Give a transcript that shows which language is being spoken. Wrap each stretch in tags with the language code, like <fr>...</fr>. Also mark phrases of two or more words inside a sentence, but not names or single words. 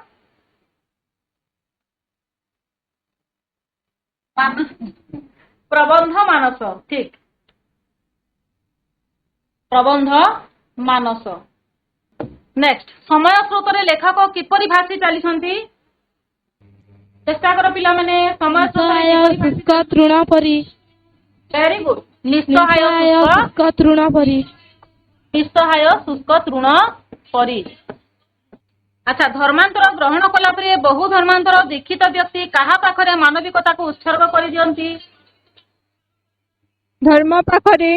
<or>ପ୍ରବନ୍ଧ ମାନସ। ଠିକ, ପ୍ରବନ୍ଧ ମାନସ। ନେକ୍ସଟ, ସମୟ ସ୍ରୋତରେ ଲେଖକ କିପରି ଭାସି ଚାଲିଛନ୍ତି? ଚେଷ୍ଟା କର ପିଲା ମାନେ ସମୟ ନିଃସହାୟ ଶୁଷ୍କ ତୃଣ ପରି</or> <en>very good</en> <or>ନିଃସହାୟ ଶୁଷ୍କ ତୃଣ ପରି ନିଃସହାୟ ଶୁଷ୍କ ତୃଣ ପରି। ଆଚ୍ଛା ଧର୍ମାନ୍ତର ଗ୍ରହଣ କଲା ପରେ ବହୁ ଧର୍ମାନ୍ତର ଦୀକ୍ଷିତ ବ୍ୟକ୍ତି କାହା ପାଖରେ ମାନବିକତାକୁ ଉତ୍ସର୍ଗ କରିଦିଅନ୍ତି? ଧର୍ମ ପାଖରେ</or>